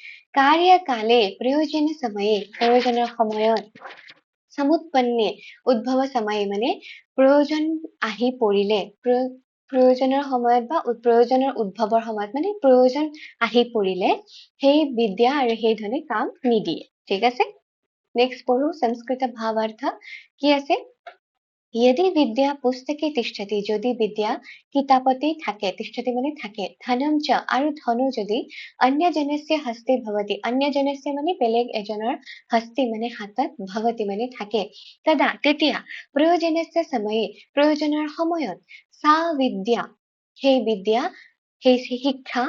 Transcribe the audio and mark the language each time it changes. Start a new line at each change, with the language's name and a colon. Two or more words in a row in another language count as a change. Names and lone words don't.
Assamese: কালে প্ৰয়োজন সময়ে, প্ৰয়োজনৰ সময়ত, সমুৎপন্নে উদ্ভৱ সময়ে মানে প্ৰয়োজন আহি পৰিলে, প্ৰয়োজনৰ সময়ত বা প্ৰয়োজনৰ উদ্ভৱৰ সময়ত, মানে প্ৰয়োজন আহি পৰিলে সেই বিদ্যা আৰু সেই ধনে কাম নিদিয়ে। ঠিক আছে? নেক্সট পঢ়ো সংস্কৃত ভাৱাৰ্থ কি আছে
Sanskrit: यदि विद्या पुस्तके तिष्ठति
Assamese: যদি বিদ্যা কিতাপতে থাকে तिष्ठति মানে থাকে
Sanskrit: धनम च
Assamese: আৰু ধনো যদি
Sanskrit: अन्यजनस्य हस्ते भवति
Assamese: অন্যজনস্য মানে বেলেগ এজনৰ হস্তে মানে হাতত ভৱতি মানে থাকে তদা তেতিয়া
Sanskrit: प्रयोजनस्य समये
Assamese: প্ৰয়োজনৰ সময়ত
Sanskrit: सा विद्या
Assamese: সেই বিদ্যা সেই শিক্ষা